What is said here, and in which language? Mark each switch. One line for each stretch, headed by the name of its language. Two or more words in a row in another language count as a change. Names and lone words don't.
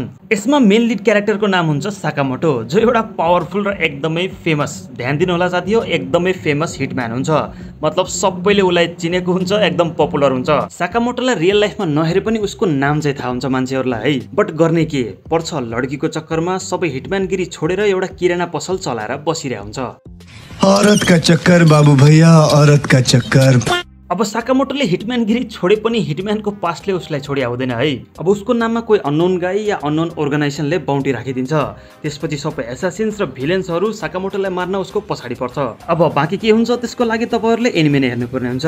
Nepali: यसमा
English: main lead characterको
Nepali: नाम हुन्छ साकामोटो, जो एउटा पावरफुल र एकदमै फेमस, ध्यान दिनु होला साथी, हो एकदमै
English: famous hitman
Nepali: हुन्छ। मतलब सबैले उलाई चिनेको हुन्छ, एकदम पपुलर हुन्छ। साकामोटोलाई
English: real lifeमा
Nepali: नहेरे पनि उसको नाम चाहिँ थाहा हुन्छ मान्छेहरूलाई है। बट गर्ने के पर्छ, लड्कीको चक्करमा सबै हिटम्यानगिरी छोडेर एउटा किराना पसल चलाएर बसिरहेको हुन्छ।
Hindi: औरत का चक्कर बाबू भैया, औरत का चक्कर।
Nepali: अब साकामोटोले हिटम्यानगिरी छोडे पनि हिटम्यानको पास्टले उसलाई छोडी आउँदैन है। अब उसको नाममा कोही
English: unknown guy
Nepali: या
English: unknown organizationले
Nepali: बाउन्टी राखिदिन्छ। त्यसपछि सबै एसासिन्स र भिलेन्सहरू साकामोटोलाई मार्न उसको पछाडि पर्छ। अब बाँकी के हुन्छ त्यसको लागि तपाईहरुले एनिमे नै हेर्नुपर्ने हुन्छ।